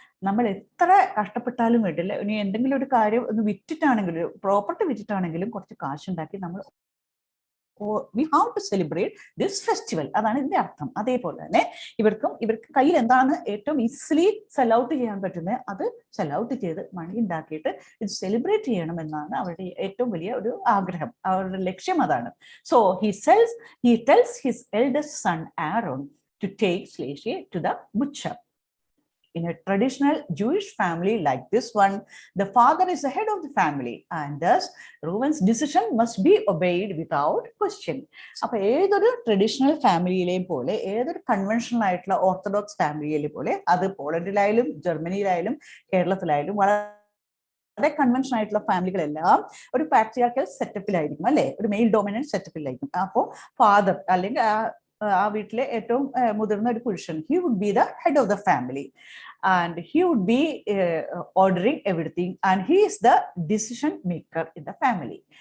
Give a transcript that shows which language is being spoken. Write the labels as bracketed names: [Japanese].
[Malayalam] നമ്മൾ എത്ര കഷ്ടപ്പെട്ടാലും വേണ്ടില്ല, ഇനി എന്തെങ്കിലും ഒരു കാര്യം ഒന്ന് വിറ്റിട്ടാണെങ്കിലും, പ്രോപ്പർട്ടി വിറ്റിട്ടാണെങ്കിലും കുറച്ച് കാശുണ്ടാക്കി നമ്മൾ [English] we have to celebrate this festival. [Malayalam] അതാണ് ഇതിന്റെ അർത്ഥം. അതേപോലെ തന്നെ ഇവർക്ക് കയ്യിൽ എന്താണ് ഏറ്റവും ഈസിലി സെൽ ഔട്ട് ചെയ്യാൻ പറ്റുന്നത്, അത് സെൽ ഔട്ട് ചെയ്ത് മണി ഉണ്ടാക്കിയിട്ട് ഇത് സെലിബ്രേറ്റ് ചെയ്യണം എന്നാണ് അവരുടെ ഏറ്റവും വലിയ ഒരു ആഗ്രഹം, അവരുടെ ലക്ഷ്യം അതാണ്. [English] So he tells his eldest son Aaron to take Shleshe to the butcher. In a traditional Jewish family like this one, the father is the head of the family, and thus Reuben's decision must be obeyed without question. [Malayalam] അപ്പോൾ ഏതൊരു traditional ഫാമിലിയിലെയും പോലെ, ഏതൊരു conventional ആയിട്ടുള്ള orthodox ഫാമിലിയിലെ പോലെ, അത് പോളണ്ടിലായാലും ജർമ്മനിയിലായാലും കേരളത്തിലായാലും വളരെ convention ആയിട്ടുള്ള ഫാമിലികളെല്ലാം ഒരു പാട്രിയാർക്കൽ സെറ്റപ്പിലായിരിക്കും അല്ലെ, ഒരു മെയിൽ ഡോമിനന്റ് സെറ്റപ്പിലായിരിക്കും. അപ്പോൾ ഫാദർ അല്ലെങ്കിൽ ആ വീട്ടിലെ ഏറ്റവും മുതിർന്ന ഒരു പുരുഷൻ, [English] he would be the head of the family and he would be ordering everything and he is the decision maker in the family.